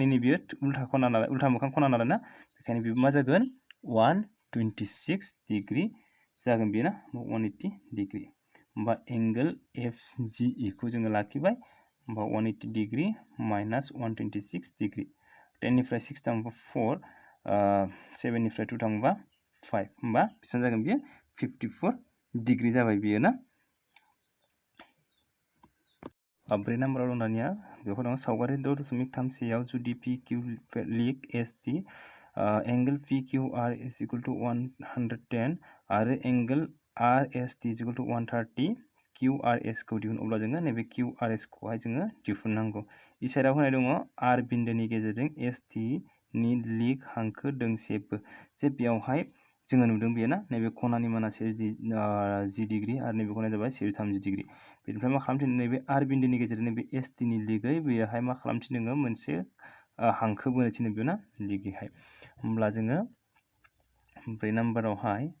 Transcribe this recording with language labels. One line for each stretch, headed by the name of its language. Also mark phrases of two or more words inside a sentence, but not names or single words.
Bodo: नैबे उल्था खना नालाय उल्था मोखां खना नालाय ना बेखायनो बेबो मा जागोन 126 डिग्री जागोन बेना 180 डिग्री होमबा एंगल FGE खौ जोङो लाखिबाय होमबा 180 डिग्री माइनास 126 डिग्री 10 निफ्राय 6 थांबा 4 7 निफ्राय 2 थांबा 5 होमबा बेसेबां जागोन बियो 54 डिग्री जाबाय बियो ना 4 नाम्बाराव दं दानिया बेवहाय दं सावगारि 6.34 आव जुदि PQ लिग ST एंगल PQR
English: is equal to
Bodo: 110 आरो एंगल RST
English: is equal to
Bodo: 130 QRS खौ दिहुन अब्ला जोङो नैबे QRS खौहाय जोङो दिहुननांगौ इ साइडआव होनाय दङ R बिन्दोनि गेजेरजों ST नि लिग हांखो दोंसेबो जे बेयावहाय जोङो नुदों बेयो ना नैबे खनानि माना 110 डिग्री आरो नैबे खनाया जाबाय 130 डिग्री बेनिफ्राय मा खालामथिनो नैबे R बिन्दोनि गेजेरजों नैबे ST नि लिगै बेयावहाय मा खालामथिनो मोनसे हांखो बोनो थिनो बेयो ना लिगैहाय होमब्ला जोङो 4 नाम्बारावहाय